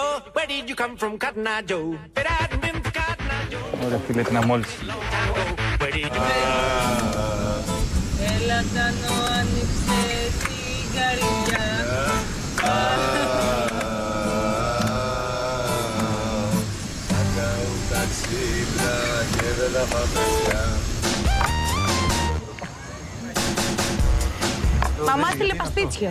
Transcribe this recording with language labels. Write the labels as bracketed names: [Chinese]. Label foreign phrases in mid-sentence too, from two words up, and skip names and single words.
[English] Where did you come from, Cotton Eye Joe? [Greek] Ωραία φίλε, την αμόλυση. [English] Where did you [Greek] Έλα Τάνο, άνοιξε την καρδιά. Θα κάνουν ταξίδια και δεν θα πάμε πια. Μαμά στείλε παστίτσιο.